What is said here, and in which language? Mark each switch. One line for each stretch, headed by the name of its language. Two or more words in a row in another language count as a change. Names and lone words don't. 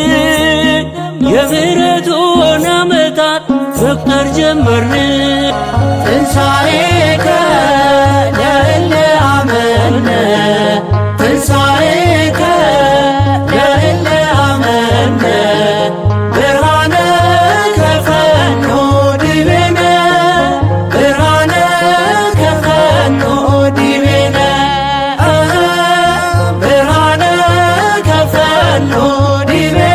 Amharic: የምሕረቱን ዓመታት መቁጠር ጀመርን።
Geez: ትንሣኤከ ለእለ አመነ ትንሣኤከ ለእለ አመነ ብርሃነ ከፈኖ ዲቤነ ብርሃነ ከፈኖ ዲቤነ ብርሃነ ከፈኖ ዲቤነ